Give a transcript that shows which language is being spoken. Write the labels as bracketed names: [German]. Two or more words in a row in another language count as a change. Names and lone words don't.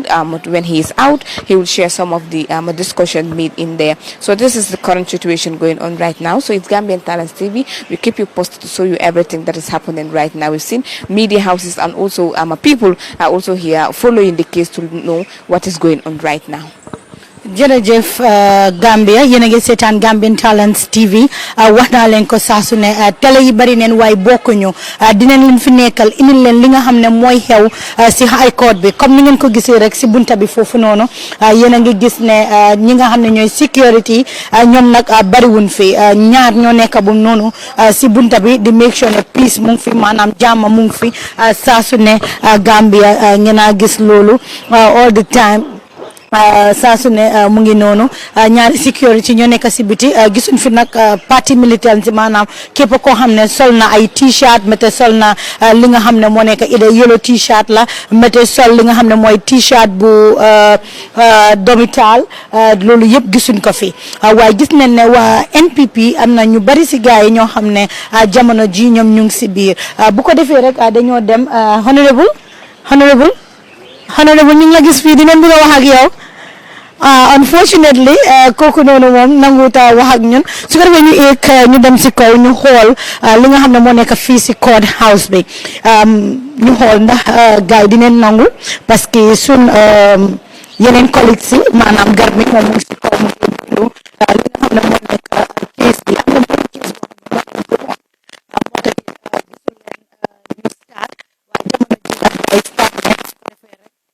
[English] When he is out, he will share some of the discussion made in there. So this is the current situation going on right now. So it's Gambian Talents TV. We keep you posted to show you everything that is happening right now. We've seen media houses and also people are also here following the case to know what is going on right now. [Wolof] jërëjëf Gambia yéen a ngi seetaan Gambian Talents TV wax naa leen ko saa su ne télé yi bari neen waaye bokkuñu dinañ leen fi nekkal indil leen li nga xam ne mooy xew si [English] high court [Wolof] bi comme ni ngeen ko gisee rek si bunta bi foofu noonu yéen a ngi gis ne ñi nga xam ne ñooy sécurité ñoom nag bariwuñ fi ñaar ñoo nekk bu noonu si bunta bi di [English] make sure [Wolof] ne peace mu ngi fi maanaam jàmm mu ngi fi saa su ne Gambia ngeen a gis loolu [English] all the time. [Wolof] saa su ne mu ngi noonu ñaari sécurité ñoo nekk si biti gisuñ fi nag [French] parti militant [Wolof] maanaam képp koo xam ne sol na ay t-shirt mété sol na li nga xam ne moo nekk ida [English] yellow t-shirt [Wolof] la mété sol li nga xam ne mooy t-shirt bu domital loolu yëpp gisuñ ko fi waaye gis nañ ne waa NPP am na ñu bari si gars yi ñoo xam ne jamono ji ñoom ñu ngi si biir bu ko defee rek dañoo dem honorable ñu ngi la gis fii dinañ bëgg a wax ak yow unfortunately kooku noonu moom nanguta wax ak ñun su ko defee ñu eeg ñu dem si kaw ñu xool li nga xam ne moo nekk fii si [English] court house [Wolof] bi ñu xool ndax gars yi dinañ nangu [French] parce que [Wolof] sun yeneen collègues si maanaam gar mi moom mu ngi si kaw mu ngi bindu li nga xam ne moo nekk case bi am na benn case boo xam ne moo tax gisul leen ñu start waaye jamono ji nag ay start ne su ko defee rek